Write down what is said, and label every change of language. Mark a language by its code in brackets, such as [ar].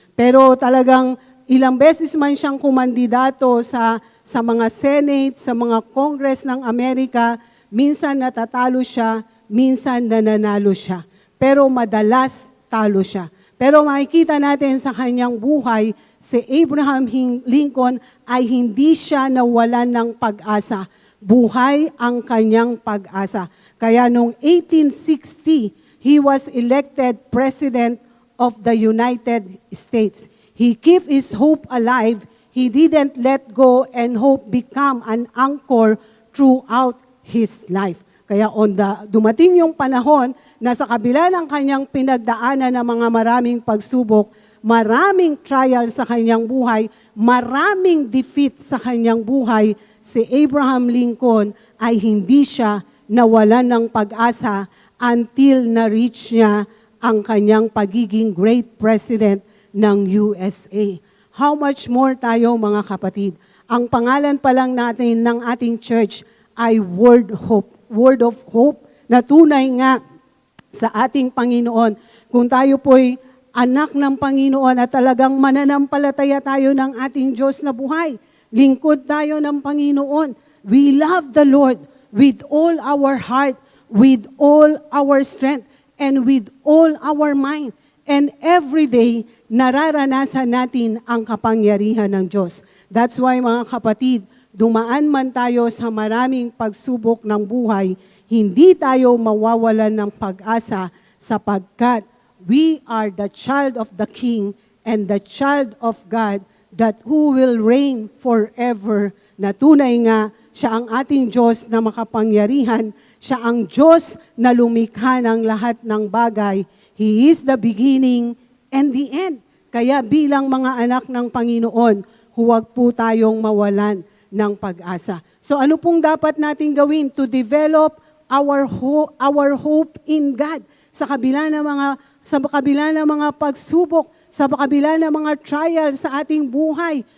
[tl] Pero talagang ilang beses man siyang kumandidato sa mga Senate, sa mga Congress ng Amerika, minsan natatalo siya, minsan nananalo siya. Pero madalas talo siya. Pero makikita natin sa kanyang buhay, si Abraham Lincoln ay hindi siya nawalan ng pag-asa. Buhay ang kanyang pag-asa. Kaya noong [en] 1860, he was elected President of the United States. He kept his hope alive. He didn't let go and hope become an anchor throughout his life. [tl] Kaya dumating yung panahon na sa kabila ng kanyang pinagdaanan ng mga maraming pagsubok, maraming trial sa kanyang buhay, maraming defeat sa kanyang buhay, si Abraham Lincoln ay hindi siya nawalan ng pag-asa until na-reach niya ang kanyang pagiging great president ng USA. [en] How much more [tl] tayo mga kapatid? Ang pangalan pa lang natin ng ating church ay Word of Hope na tunay nga sa ating Panginoon. Kung tayo po'y anak ng Panginoon at talagang mananampalataya tayo ng ating Diyos na buhay, lingkod tayo ng Panginoon. [en] We love the Lord with all our heart, with all our strength, and with all our mind. And every day, [tl] nararanasan natin ang kapangyarihan ng Diyos. [en] That's why [tl] mga kapatid, dumaan man tayo sa maraming pagsubok ng buhay, hindi tayo mawawalan ng pag-asa sapagkat [en] we are the child of the King and the child of God that who will reign forever, [tl] na tunay nga siya ang ating Diyos na makapangyarihan, siya ang Diyos na lumikha ng lahat ng bagay. [en] He is the beginning and the end. [tl] Kaya bilang mga anak ng Panginoon, huwag po tayong mawalan ng pag-asa. So ano pong dapat natin gawin [en] to develop our hope in God [tl] sa kabila ng mga pagsubok, sa kabila ng mga trials sa ating buhay?